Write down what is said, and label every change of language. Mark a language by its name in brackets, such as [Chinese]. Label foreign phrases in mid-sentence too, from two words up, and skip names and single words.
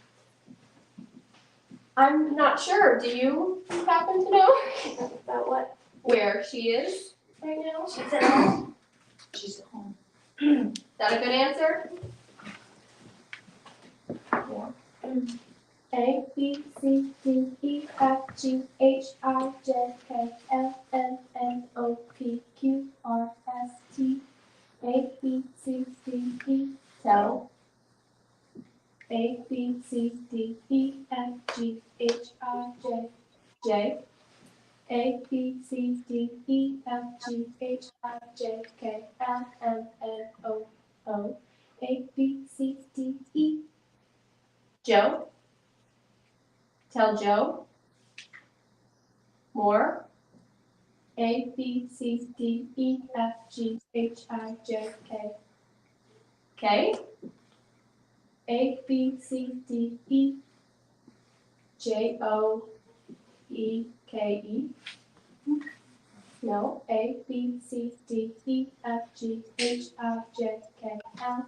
[English] I'm not sure. Do you happen to know About what? where she is right now? She's at home. She's at home. Is that a good answer? A, B, C, D, E, F, G, H, I, J, K, L, M, N, O, P, Q, R, S, T, A, B, C, D, E, tell. A, B, C, D, E, F, G, H, I, J, J. A, B, C, D, E, F, G, H, I, J, K, L, M, N, O, O. A, B, C, D, E. Joe? Tell Joe. More. A, B, C, D, E, F, G, H, I, J, K. K? A, B, C, D, E, J, O, E, K, E. No. A, B, C, D, E, F, G, H, I, J, K, L.